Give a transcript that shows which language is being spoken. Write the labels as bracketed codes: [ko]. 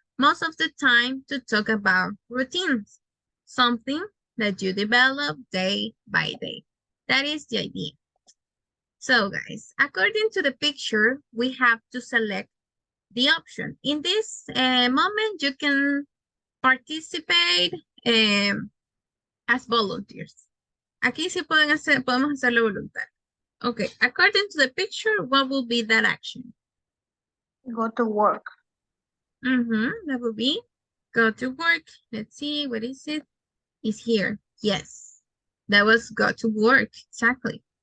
[en] Most of the time to talk about routines, something that you develop day by day. That is the idea. So guys, according to the picture, we have to select the option. In this moment, you can participate as volunteers. [es] Aquí sí podemos hacerlo voluntario. [en] Okay, according to the picture, what will be that action? Go to work. That will be go to work. Let's see, what is it? It's here. Yes, that was go to work, exactly.